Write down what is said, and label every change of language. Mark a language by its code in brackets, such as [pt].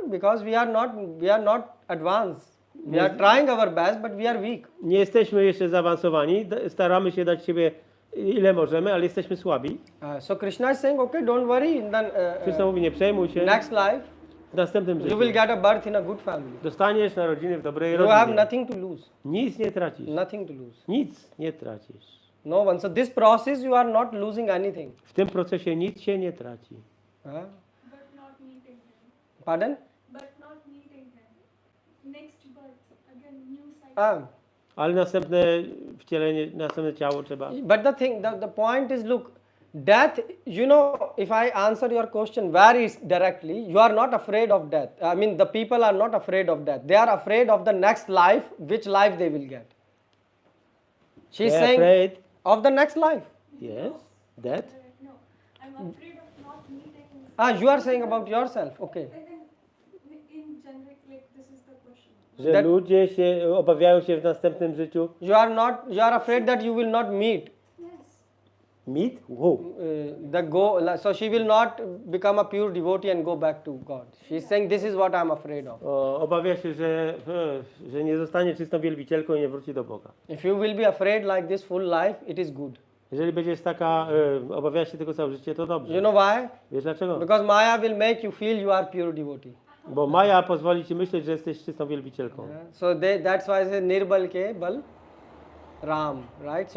[en] because we are not advanced. We are trying our best, but we are weak. [pl] Nie jesteśmy jeszcze zaawansowani, staramy się dać siebie ile możemy, ale jesteśmy słabi. [en] So Krishna is saying, okay, don't worry. Then [pl] Kryszna mówi, nie przejmuj się, [en] next life, [pl] w następnym [en] you [pl] życiu [en] will get a birth in a good family. [pl] dostaniesz narodziny w dobrej [en] You have [pl] rodzinie. [en] nothing to lose. [pl] Nic nie tracisz. [en] Nothing to lose. [pl] Nic nie tracisz. [en] No one. So this process, you are not losing anything. [pl] W tym procesie nic się nie traci. [en] Huh? But not meeting him. Pardon? But not meeting him. Next birth, again, new cycle. [pl] Ale następne wcielenie, następne ciało trzeba. [en] But the point is, look, death, you know, if I answer your question very directly, you are not afraid of death. I mean, the people are not afraid of death. They are afraid of the next life, which life they will get. She's They're saying afraid. of the next life. Yes, that. No, I'm afraid of not meeting. You are saying about yourself, okay. In generic, like this is the question. [pl] Że [en] That- [pl] ludzie się obawiają się w następnym życiu. [en] You are afraid that you will not meet. Yes. Mit? Wow. So she will not become a pure devotee and go back to God. She's saying this is what I'm afraid of. [pl] Obawia się, że nie zostanie czystą wielbicielką i nie wróci do Boga. [en] If you will be afraid like this full life, it is good. [pl] Jeżeli będziesz taka, obawiasz się tego całe życie, to dobrze. [en] You know why? [pl] Wiesz dlaczego? [en] Because Maya will make you feel you are pure devotee. [pl] Bo Maja pozwoli ci myśleć, że jesteś czystą wielbicielką. [en] So that's why I say [hi] Nirbal ke bal Ram, [en] right?